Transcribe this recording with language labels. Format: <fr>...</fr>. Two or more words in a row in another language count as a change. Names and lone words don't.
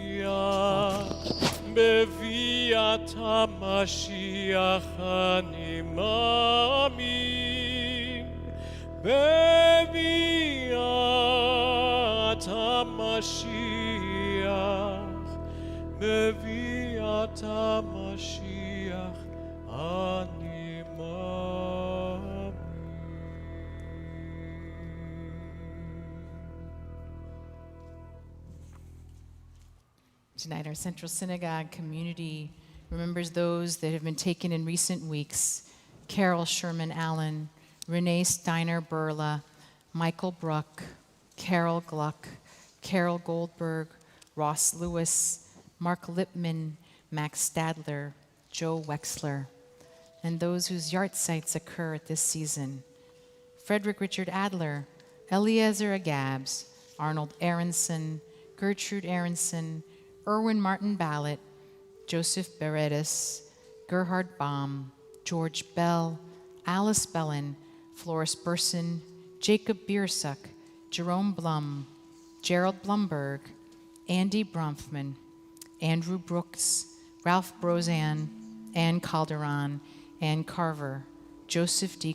<he>בביאת המשיח אני מאמין, בביאת המשיח, בביאת המשיח אני מאמין.</he> <en>Tonight, our Central Synagogue community remembers those that have been taken in recent weeks: Carol Sherman Allen, Renee Steiner Burla, Michael Bruck, Carol Gluck, Carol Goldberg, Ross Lewis, Mark Lipman, Max Stadler, Joe Wexler, and those whose yahrzeits occur at this season: Frederick Richard Adler, Eliezer Agabs, Arnold Aronson, Gertrude Aronson, Erwin Martin Ballett, Joseph Beredis, Gerhard Baum, George Bell, Alice Bellin, Floris Burson, Jacob Biersuck, Jerome Blum, Gerald Blumberg, Andy Bronfman, Andrew Brooks, Ralph Brozan, Ann Calderon, Ann Carver, Joseph D.</en>